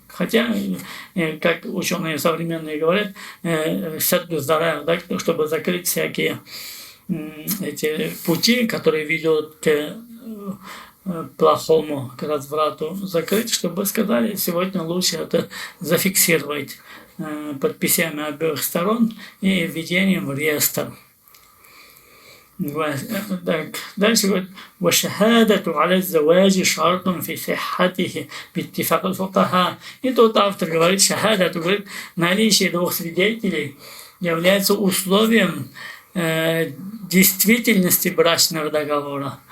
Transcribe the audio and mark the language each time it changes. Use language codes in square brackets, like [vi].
[ru] Хотя, как ученые современные говорят, [ar] садду зарая, [ru] да, чтобы закрыть всякие эти пути, которые ведут к плохому, к разврату, закрыть, чтобы сказали, сегодня лучше это зафиксировать подписями обеих сторон и введением в реестр. Так, дальше говорит, [ar] وَشَهَادَةُ عَلَى الزَّوَاجِ شَرْطٌ فِي صِحَّتِهِ بِاتِّفَاقِ الْفُقَهَاءِ. [ru] И тут автор говорит, шахада, говорит, наличие двух свидетелей является условием действительности брачного договора.